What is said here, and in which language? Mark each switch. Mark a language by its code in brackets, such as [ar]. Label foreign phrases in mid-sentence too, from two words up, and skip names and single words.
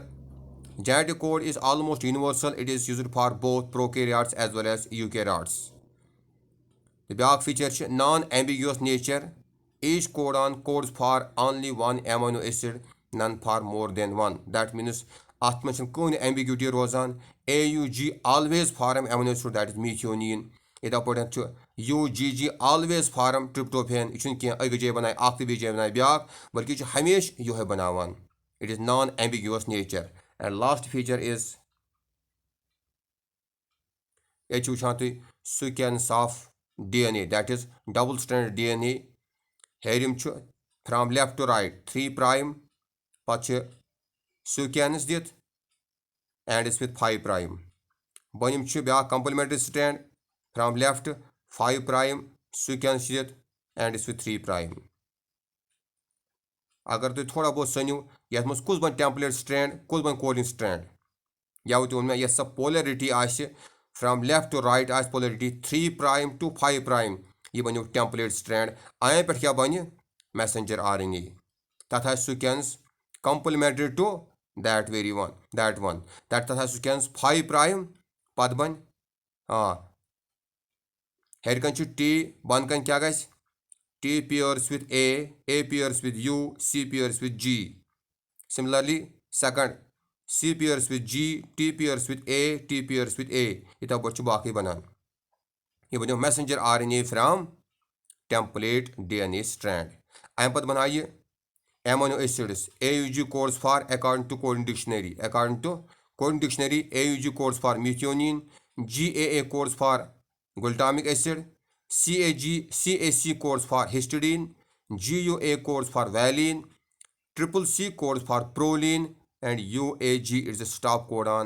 [en] Genetic code is almost universal. It is used for both prokaryotes as well as eukaryotes. The back feature is non-ambiguous nature. Each codon codes for only one amino acid, none for more than one. That means [ks] ات منٛز چھنہٕ کٕہٕنۍ ambiguity روزان. [en] AUG always form amino acid, that is methionine. [ks] یِتھے پٲٹھۍ چھُ UGG [en] always form tryptophan. [ks] یہِ چھُنہٕ کینٛہہ أکِس جایہِ بنایہِ اکھ تہٕ بیٚیہِ جایہِ بنایہِ بیاکھ, بلکہِ یہِ چھُ ہمیشہِ یِہوے بناوان. [en] It is non-ambiguous nature. And last feature is [ks] ییٚتہِ چھُ وٕچھان تُہۍ [en] sequence of DNA, that is double stranded DNA. [ks] ہیرِم چھُ [en] from left to right 3 prime, [ks] پتہٕ چھِ [en] sequence دِتھ and is with 5 prime. [ks] بۄنِم چھُ بیاکھ [en] complementary strand from left 5 prime, sequence دِتھ and is with 3 prime. [ks] اگر تُہۍ تھوڑا بہت سٔنِو یتھ منٛز کُس بنہِ [en] template strand, [ks] کُس بنہِ [en] coding strand. [ks] یا تہِ ووٚن مےٚ یۄس سۄ polarity آسہِ [en] from left to right آسہِ polarity 3 prime to 5 prime, [ks] یہِ بنیو [en] template strand. [ks] اَمہِ پٮ۪ٹھ کیٛاہ بنہِ [en] messenger RNA. [ks] تَتھ آسہِ [en] sequence complementary to that one. [ks] تَتھ آسہِ [en] sequence 5 prime, [ks] پتہٕ بنہِ ہیٚرِ کَنۍ چھُ T, بۄنہٕ کَنۍ کیٛاہ گژھِ [en] T pairs with A pairs with U, C pairs with G. Similarly, second C pairs with G, T pairs with A, T pairs with A. [ks] یِتھے پٲٹھۍ چھُ باقٕے بنان. یہِ بنیو [en] messenger RNA from template DNA strand. [ks] اَمہِ پتہٕ بنایہِ یہِ [en] amino acids. AUG codes for according to coding dictionary. According to coding dictionary, AUG codes for methionine, GAA codes for glutamic acid, CAC codes for histidine, GUA codes for valine, CCC codes for proline, and UAG is a stop codon.